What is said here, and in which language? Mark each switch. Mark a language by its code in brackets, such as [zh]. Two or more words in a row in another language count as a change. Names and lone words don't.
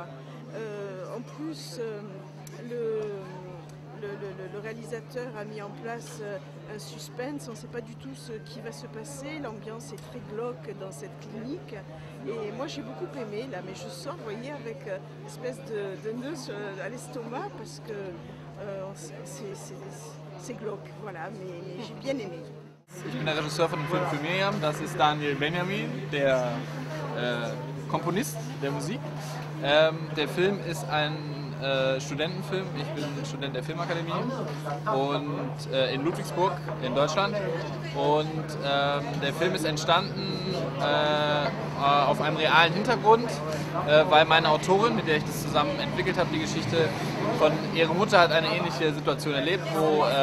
[fr] En plus, le réalisateur a mis en place un suspense, on ne sait pas du tout ce qui va se passer, l'ambiance est très glauque dans cette clinique et moi j'ai beaucoup aimé là, mais je sors, vous voyez, avec une espèce de nœud à l'estomac parce que c'est glauque, voilà, mais j'ai bien aimé. [de] Ich bin der Regisseur von dem Film für Miriam, das ist Daniel Benjamin, der Komponist der Musik. Der Film ist ein Studentenfilm, ich bin Student der Filmakademie und in Ludwigsburg in Deutschland und der Film ist entstanden auf einem realen Hintergrund, weil meine Autorin, mit der ich das zusammen entwickelt habe, die Geschichte von ihrer Mutter hat eine ähnliche Situation erlebt, wo